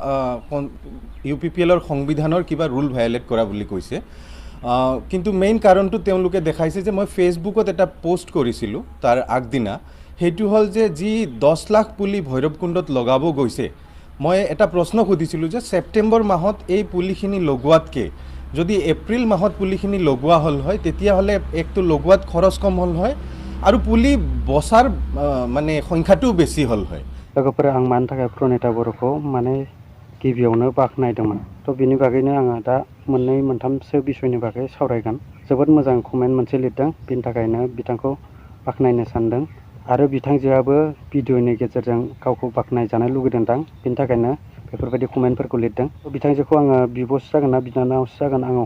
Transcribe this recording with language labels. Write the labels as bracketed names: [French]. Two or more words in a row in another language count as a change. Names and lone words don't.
[Assamese] UPPLৰ সংবিধানৰ কিবা [English] rule violate [Assamese] কৰা বুলি কৈছে কিন্তু মেইন কাৰণটো তেওঁলোকে দেখাইছে যে মই ফেচবুকত এটা পোষ্ট কৰিছিলোঁ তাৰ আগদিনা সেইটো হ'ল যে যি 10 লাখ পুলি ভৈৰৱকুণ্ডত লগাব গৈছে মই এটা প্ৰশ্ন সুধিছিলোঁ যে ছেপ্টেম্বৰ মাহত এই পুলিখিনি লগোৱাতকৈ যদি এপ্ৰিল মাহত পুলিখিনি লগোৱা হ'ল হয় তেতিয়াহ'লে একটো লগোৱাত খৰচ কম হ'ল হয় আৰু পুলি বছাৰ মানে সংখ্যাটোও বেছি হ'ল হয় [Bodo] लोगोफोर आं मानि थाखाय प्रणिता बर'खौ माने गिबियावनो बाख्नायदोंमोन थ' बिनि बागैनो आङो दा मोननै मोनथामसो बिसयनि बागै सावरायगोन जोबोद मोजां कमेन्ट मोनसे लिरदों बिनि थाखायनो बिथांखौ बाख्नायनो सानदों आरो बिथांजोआबो भिडिअनि गेजेरजों गावखौ बाख्नायजानो लुगैदोंदां बिनि थाखायनो बेफोरबायदि कमेन्टफोरखौ लिरदों बिथांजोखौ आङो बिब'सो जागोन ना बिनानावसो जागोन आङो